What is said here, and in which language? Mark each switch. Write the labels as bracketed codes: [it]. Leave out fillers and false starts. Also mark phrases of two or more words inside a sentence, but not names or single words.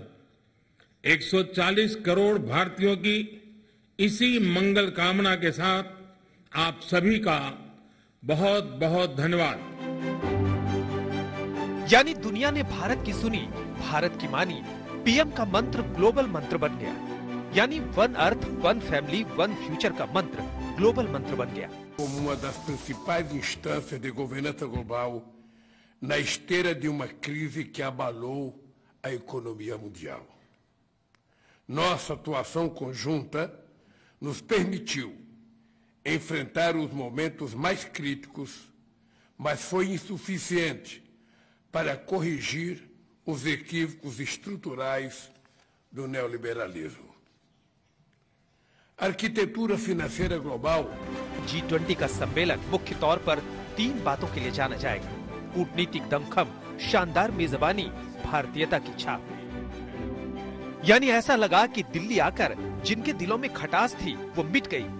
[hi] 140 करोड़ भारतीयों की इसी मंगल कामना के साथ आप सभी का बहुत बहुत धन्यवाद। यानी दुनिया ने भारत की सुनी, भारत की मानी। पीएम का मंत्र ग्लोबल मंत्र बन गया, यानी [en] one earth, one family, one future [hi] का मंत्र ग्लोबल मंत्र बन गया। [pt] Como uma das principais instâncias de governança global na esteira de uma crise que abalou a economia mundial. Nossa atuação conjunta nos permitiu enfrentar os momentos mais críticos, mas foi insuficiente para corrigir os equívocos estruturais do neoliberalismo. arquitetura financeira global [hi] G20 का सम्मेलन मुख्य तौर पर 3 बातों के लिए जाना जाएगा। कूटनीतिक दमखम, शानदार मेजबानी, भारतीयता की छाप। यानी ऐसा लगा कि दिल्ली आकर जिनके दिलों में खटास थी वो मिट गई।